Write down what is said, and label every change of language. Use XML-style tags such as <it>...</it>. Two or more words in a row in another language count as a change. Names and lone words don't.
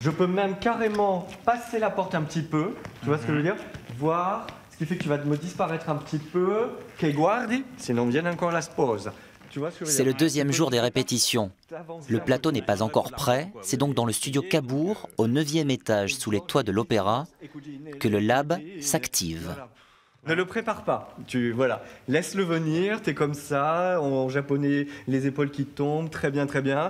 <fr>Je peux même carrément passer la porte un petit peu, tu vois ce que je veux dire? Voir, ce qui fait que tu vas me disparaître un petit peu.</fr> <it>Che guardi, se non viene ancora la sposa.</it> <fr>C'est le deuxième jour des répétitions. Le plateau n'est pas encore prêt, c'est donc dans le studio Cabourg, au 9e étage, sous les toits de l'Opéra, que le lab s'active. Ne le prépare pas, voilà, laisse-le venir, t'es comme ça, en japonais, les épaules qui tombent, très bien, très bien.</fr>